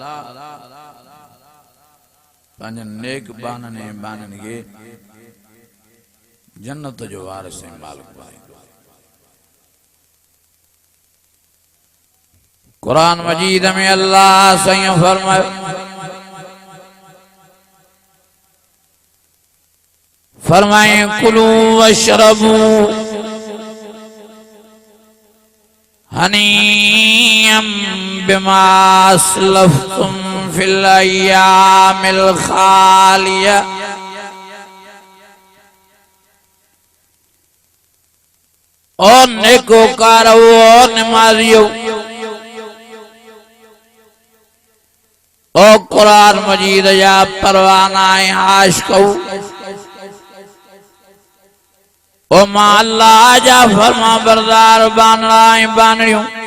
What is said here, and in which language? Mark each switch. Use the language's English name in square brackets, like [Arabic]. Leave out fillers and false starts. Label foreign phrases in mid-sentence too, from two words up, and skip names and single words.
[Sindhi] पंहिंजनि नेक बाननि ऐं बाननि खे जन्नत जो वारिस ऐं मालिक बणाईंदो क़ुरान मजीद में अल्लाह साईं फरमायो [Arabic] फरमाए كلوا واشربوا هنيئا بما أسلفتم في الأيام الخالية [Sindhi] ओ नेकोकार ओ नमाजियो ओ कुरान मजीद या परवाना आशिक़ो ओ मां अल्लाह जा फरमा बरदार बानड़ा ऐं बानड़ियूं